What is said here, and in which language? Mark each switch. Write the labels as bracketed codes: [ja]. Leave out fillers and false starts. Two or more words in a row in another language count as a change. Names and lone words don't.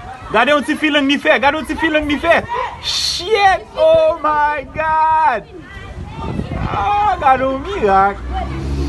[ht] Gade yon ti feeling mi fe. Gade yon ti feeling mi fe. [en] Shit. Oh my God. [ht] Ah, gade yon mirak.